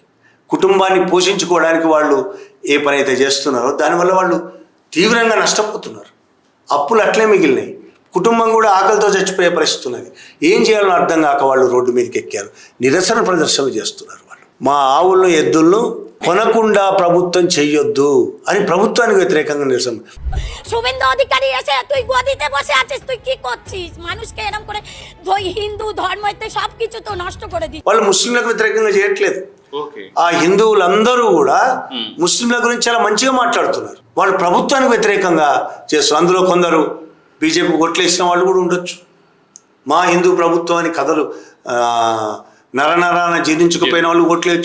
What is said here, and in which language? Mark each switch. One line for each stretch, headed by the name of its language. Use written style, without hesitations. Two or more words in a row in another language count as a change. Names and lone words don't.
Telugu: కుటుంబాన్ని పోషించుకోవడానికి వాళ్ళు ఏ పని అయితే చేస్తున్నారో దానివల్ల వాళ్ళు తీవ్రంగా నష్టపోతున్నారు. అప్పులు అట్లే మిగిలినాయి. కుటుంబం కూడా ఆకలితో చచ్చిపోయే పరిస్థితి ఉన్నది. ఏం చేయాలో అర్థం కాక వాళ్ళు రోడ్డు మీదకి ఎక్కారు. నిరసన ప్రదర్శనలు చేస్తున్నారు. వాళ్ళు మా ఆవులను ఎద్దులను కొనకుండా ప్రభుత్వం చెయ్యొద్దు అని ప్రభుత్వానికి వ్యతిరేకంగా నిరసన.
Bangla: শুভেন্দু অধিকারী এসে তুই গদিতে বসে আছিস, তুই কি করছিস? মানুষকে এরকম করে হিন্দু ধর্মতে সবকিছু তো নষ্ট করে দিচ্ছে.
Telugu: వాళ్ళు ముస్లింలకు వ్యతిరేకంగా చేయట్లేదు. ఆ హిందువులందరూ కూడా ముస్లింల గురించి చాలా మంచిగా మాట్లాడుతున్నారు. వాళ్ళు ప్రభుత్వానికి వ్యతిరేకంగా చేస్తున్నారు. అందులో కొందరు బీజేపీ కొట్లేసిన వాళ్ళు కూడా ఉండొచ్చు. మా హిందూ ప్రభుత్వం అని కథలు నరనరాన జీర్ణించుకుపోయిన వాళ్ళు ఓట్లేయచ్చు.